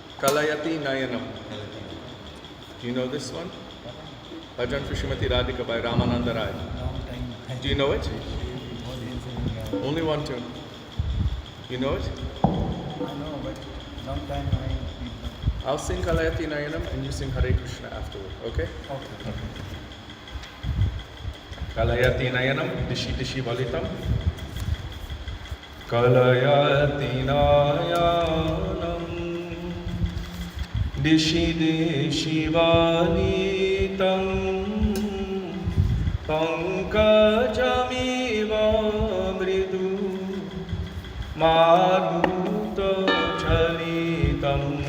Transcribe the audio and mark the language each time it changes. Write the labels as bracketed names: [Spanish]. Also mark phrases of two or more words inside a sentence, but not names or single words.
[English] Kalayati Nayanam. Do you know this one? Bhajan for Srimati Radhika by Ramananda Rai. Do you know it? Only one tune. You know it? I know, but long time I'll sing Kalayati Nayanam and you sing Hare Krishna afterward, okay? Okay. [Sanskrit] कलयति नयनम्, दिशि दिशि वलितम्. कलयति नयनम्, दिशि दिशि वलितम्, पङ्कजमिव मृदु, मारुत चलितम्.